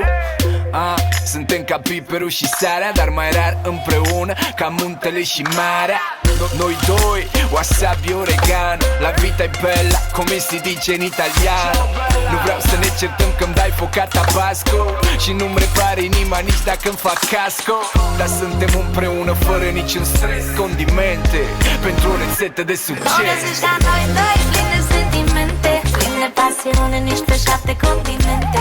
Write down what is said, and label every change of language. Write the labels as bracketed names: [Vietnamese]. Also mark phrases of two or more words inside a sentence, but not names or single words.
[Romanian] Suntem ca piperul și sarea, dar mai rar împreună, ca muntele și marea. Noi doi, wasabi oregano, [Italian] la vita e bella, come si dice in italiano. [Romanian] Nu vreau să ne certăm că-mi dai foca tabasco și nu-mi repare inima nici dacă-mi fac casco. Dar suntem împreună fără niciun stres, condimente pentru o rețetă de succes. O găsești la noi doi, plin de sentimente, plin de pasiune, nici pe 7 continente.